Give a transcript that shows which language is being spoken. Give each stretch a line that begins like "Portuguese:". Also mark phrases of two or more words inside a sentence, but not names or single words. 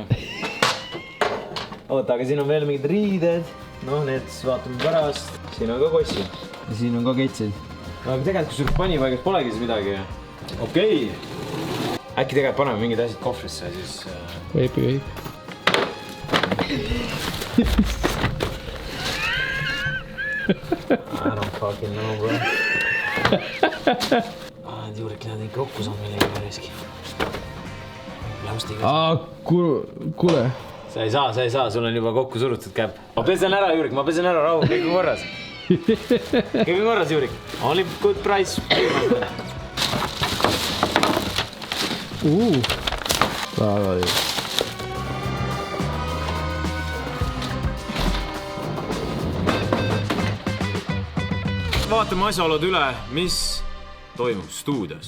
Estonian: Oota, aga siin on veel mingid riided. No, need vaatame pärast. Siin on ka kossid. Ja siin on ka ketsid. Aga tegelikult, kui sul panipaigas polegi siis midagi. Okei. Äkki tegelikult paneme mingid asjad kohvrisse, siis... Võib.
English: I don't fucking know, bro.
Estonian: Juurik läheb ikka kokku saama millegi päriski. Läustiga. Kuule. Sa ei saa, sul on juba kokku surutud käpp. Ma pesen ära, Juurik, rahu, kõik on korras. Kõik on korras, Juurik.
English: Only good price.
Estonian: Väga hea. Vaatame asjaolud üle, mis toimub stuudios.